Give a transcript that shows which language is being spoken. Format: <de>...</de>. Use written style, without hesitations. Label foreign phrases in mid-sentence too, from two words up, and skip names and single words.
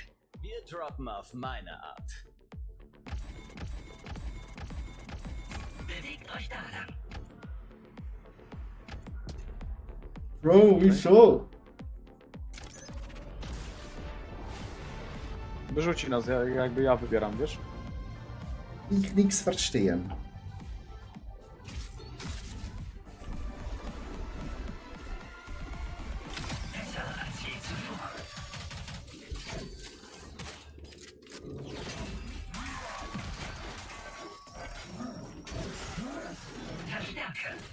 <de>Wir droppen auf meine Art. Bewegt euch da lang. Bro, wieso?</de> <pl>Wyrzuci nas, jakby ja wybieram, wiesz?</pl> <de>Ich nix verstehen. Besser als je zuvor. Verstärke.</de>